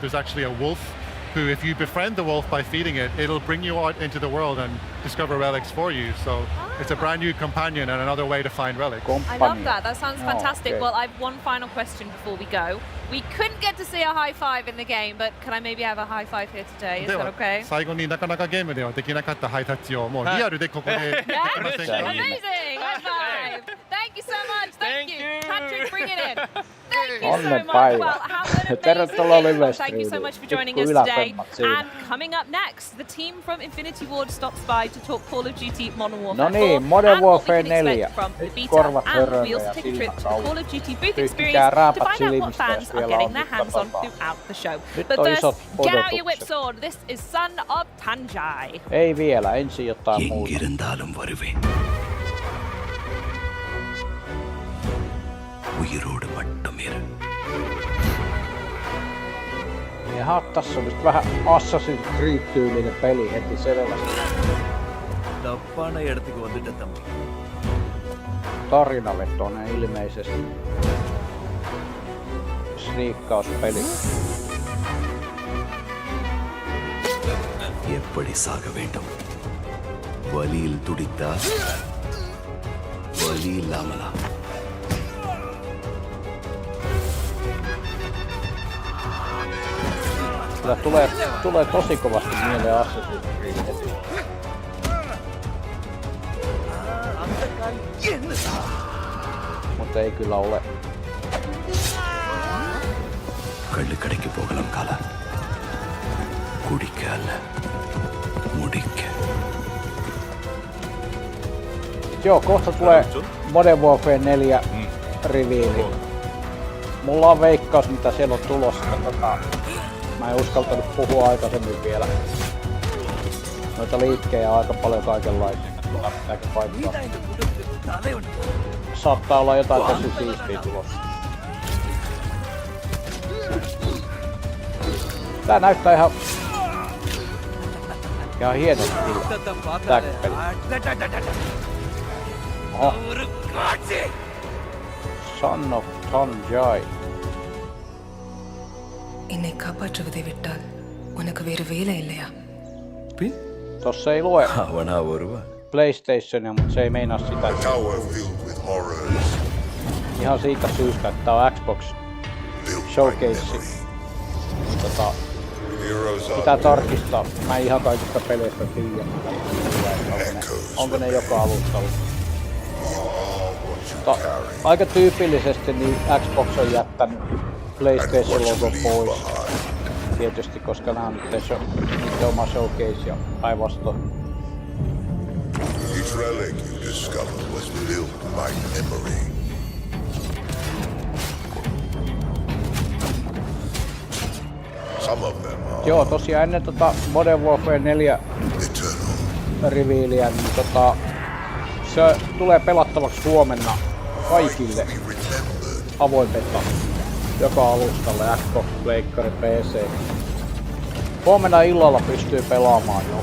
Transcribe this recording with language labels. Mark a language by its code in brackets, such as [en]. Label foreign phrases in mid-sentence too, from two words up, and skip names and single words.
[en] There's actually a wolf who, if you befriend the wolf by feeding it, it'll bring you out into the world and discover relics for you. So it's a brand new companion and another way to find relics. I love that. That sounds fantastic. Okay. Well, I have one final question before we go. We couldn't get to see a high five in the game, but can I maybe have a high five here today? Is that okay? [ja] 最後になかなかゲームではできなかったハイタッチをもうリアルでここでできませんか？ [en] Amazing! High five! Thank you so much. Thank you. Patrick, bring it in. Thank you so much. Well, have an amazing day. Thank you so much for joining us today. And coming up next, the team from Infinity Ward stops by to talk Call of Duty Modern Warfare 4 Modern Warfare 4. From the beta, and we also take a trip to the Call of Duty booth experience to find out what fans are getting their hands on throughout the show. But first, get out your whip sword. This is Son of Tanjai. [fi] Ei vielä, ensin jotain muuta. Jaha, tässä on nyt vähän Assassin's Creed-tyylinen peli heti selvästi. Tarinavetoinen ilmeisesti. Sniikkauspeli. [ta] எப்படி சாக வேண்டும் வலியில் துடித்தா வலி இல்லாமலா [fi] Kyllä tulee tosi kovasti mieleen Assassin's Creed heti. Mutta ei kyllä ole. [ta] கள்ளுக்கடைக்கு போகலாம் காலா குடிக்க அல்ல முடிக்க. [fi] Joo, kohta tulee Modern Warfare 4 reveali. Mulla on veikkaus mitä siellä on tulossa. Mä en uskaltanut puhua aikaisemmin vielä. Noita liikkejä on aika paljon kaikenlaisia. Pitääkö paikkaa. Saattaa olla jotain tosi siistiä tulossa. Tää näyttää ihan Ihan hienosti tääkin peli. Oho. Son of Sanjay. [ta] என்னை காப்பாற்றுவதை விட்டால் உனக்கு வேறு வேலை இல்லையா? [fi] Tossa ei lue PlayStationia, mutta se ei meinaa sitä. Ihan siitä syystä, että tää on Xbox Showcase. Pitää tarkistaa. Mä en ihan kaikista peleistä tiedä. Onko ne joka alustalla. Mutta aika tyypillisesti niin Xbox on jättänyt PlayStation-logon pois. Tietysti, koska nämä on niiden oma showcase ja päinvastoin. [en] Each relic you discover was built by memory. Some of them are... [fi] Joo, tosiaan ennen Modern Warfare 4 revealia, niin se tulee pelattavaksi huomenna kaikille avoin beta. Joka alustalle, Xbox, Pleikkari, PC. Huomenna illalla pystyy pelaamaan jo.